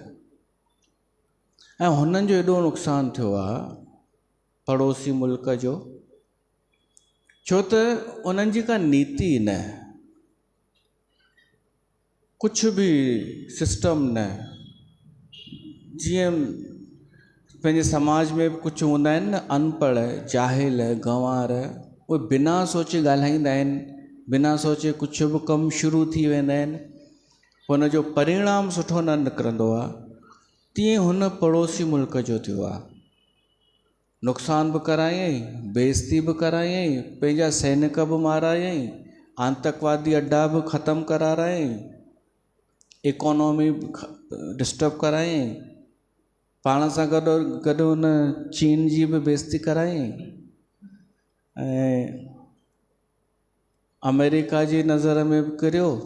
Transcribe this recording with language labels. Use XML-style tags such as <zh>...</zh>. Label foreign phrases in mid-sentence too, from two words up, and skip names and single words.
<sd>ऐं हुननि जो एॾो नुक़सानु थियो आहे पड़ोसी मुल्क जो, छो त उन्हनि जी का नीति न, कुझु बि सिस्टम न। जीअं पंहिंजे समाज में कुझु हूंदा आहिनि न, अनपढ़ जाहिल गंवार, उहे बिना सोचे ॻाल्हाईंदा आहिनि, बिना सोचे कुझु बि कमु शुरू थी वेंदा आहिनि, हुन जो परिणाम सुठो न निकिरंदो आहे। तीअं हुन पड़ोसी मुल्क जो थियो आहे। नुक़सान बि करायई, बेइज़ती बि करायई, पंहिंजा सैनिक बि मारायई, आतंकवादी अड्डा बि ख़तमु करारायई,</sd> <en>economy disturb</en> <sd>करायई, पाण सां गॾु हुन चीन जी बि बेइज़ती करायई ऐं अमेरिका जी नज़र में बि किरियो।</sd>